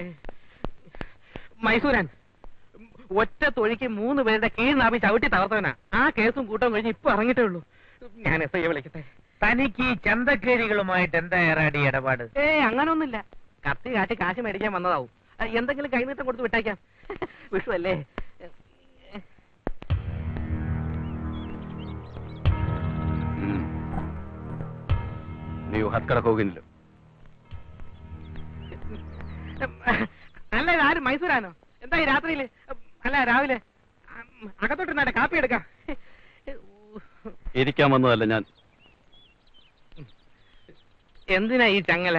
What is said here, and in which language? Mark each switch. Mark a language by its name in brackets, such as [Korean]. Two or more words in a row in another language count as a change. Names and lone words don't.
[Malayalam] മൈസൂരാൻ ഒറ്റ തൊഴിക്ക് 3 പേരുടെ കീഴ്നാഭി ചവിട്ടി തകർത്തവനാ. ആ കേസും കൂട്ടം കഴിഞ്ഞ് ഇപ്പൊ ഇറങ്ങിട്ടേ ഉള്ളൂ. ഞാൻ എസ് ഐ വിളിക്കട്ടെ. തനിക്ക് ഈ ചന്തക്കേരികളുമായിട്ട് എന്താ ഏറാടി ഇടപാട്? അങ്ങനൊന്നുമില്ല. കത്തി കാട്ടി കാശ് മേടിക്കാൻ വന്നതാവും. എന്തെങ്കിലും കൈനീട്ടം കൊടുത്ത് വിട്ടേക്കാം. വിഷു അല്ലേ? [Kannada] ನೀವು ಹತ್ಕಡಕ್ ಹೋಗಿಲ್ಲ? [Malayalam] അല്ല, ആരും മൈസൂരാനോ? എന്താ ഈ രാത്രിയില്? അല്ല, രാവിലെ അകത്തോട്ട് കാപ്പി എടുക്കാം. ഇരിക്കാൻ വന്നതല്ല ഞാൻ. എന്തിനാ ഈ ചങ്ങല?